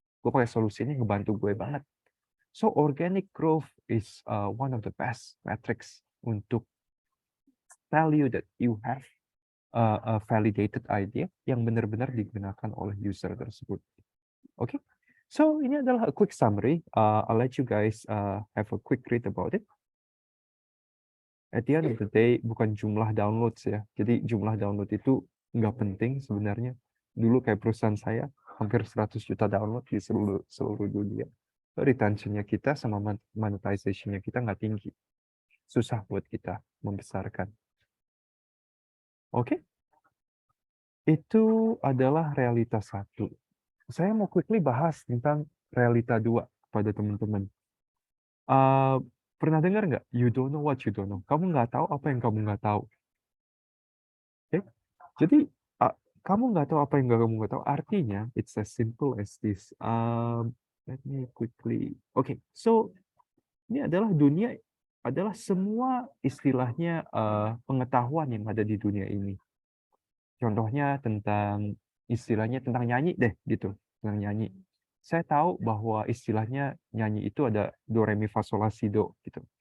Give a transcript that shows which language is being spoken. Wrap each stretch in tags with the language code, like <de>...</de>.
<id>Gue pakai solusi ini ngebantu gue banget.</id> <en>So organic growth is one of the best metrics</en> <id>untuk</id> <en>tell you that you have a validated idea</en> <id>yang benar-benar digunakan oleh user tersebut. Oke.</id> <en>So</en> <id>ini adalah</id> <en>a quick summary. I'll let you guys have a quick read about it. At the end of the day,</en> <id>bukan jumlah downloads ya. Jadi jumlah download itu nggak penting sebenarnya. Dulu kayak perusahaan saya, hampir 100 juta download di seluruh dunia. Retention-nya kita sama monetization-nya kita nggak tinggi. Susah buat kita membesarkan. Oke? Itu adalah realita 1. Saya mau quickly bahas tentang realita 2 kepada teman-teman. Pernah dengar nggak?</id> <en>You don't know what you don't know.</en> <id>Kamu nggak tahu apa yang kamu nggak tahu. Oke? Jadi, kamu nggak tahu apa yang kamu nggak tahu. Artinya,</id> <en>it's as simple as this. Let me quickly.</en> <id>Oke, so ini adalah dunia, adalah semua istilahnya pengetahuan yang ada di dunia ini. Contohnya tentang istilahnya tentang nyanyi deh gitu, tentang nyanyi. Saya tahu bahwa istilahnya nyanyi itu ada do re mi fa sol la si do gitu.</id>